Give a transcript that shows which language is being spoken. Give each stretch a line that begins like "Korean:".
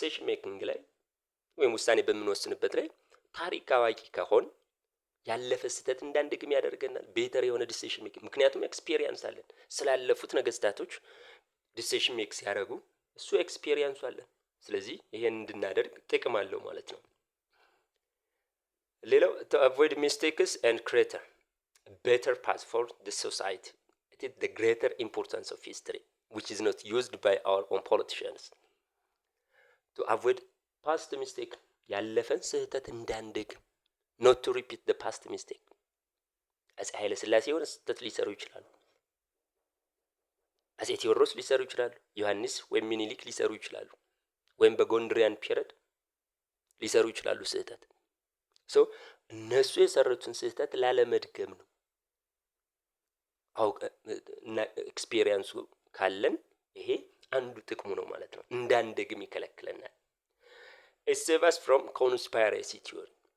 Amharic: making ላይ ወይም ውሳኔ በምንወስንበት ላይ ታሪክ አዋቂ ከሆን ያለፈ ስህተት እንዳንደግም ያደርገናል። ቤተር የሆነ ዲሲሽን ሜኪንግ ምክንያቱም ኤክስፒሪየንስ አለን ስላለፉት ነገስታቶች ዲሲሽን ሜክ ሲያደርጉ እሱ ኤክስፒሪየንሱ አለን። ስለዚህ ይሄን እንድናደርግ ጥቅም አለው ማለት ነው። ሌላው
English: to avoid mistakes and create a better path for the society. It is the greater importance of history which is not used by our own politicians. to avoid past mistake
Amharic: ያለፈን ስህተት እንዳንደግም
English: not to repeat the past mistake.
Amharic: አፄ ኃይለ ሥላሴ የሆነ ስህተት ሊሰሩ ይችላሉ፣ አፄ ቴዎድሮስ ሊሰሩ ይችላሉ፣ ዮሐንስ ወይም ሚኒሊክ ሊሰሩ ይችላሉ፣ ወይም በጎንደሪያን ፒሪየድ ሊሰሩ ይችላሉ ስህተት። so እነሱ የሰሩትን ስህተት ላለመድገም ነው። እና ኤክስፒሪየንሱ ካለን ይሄ አንዱ ጥቅሙ ነው ማለት ነው። እንዳንደግም ይከለክለናል።
English: it saves us from conspiracy theory.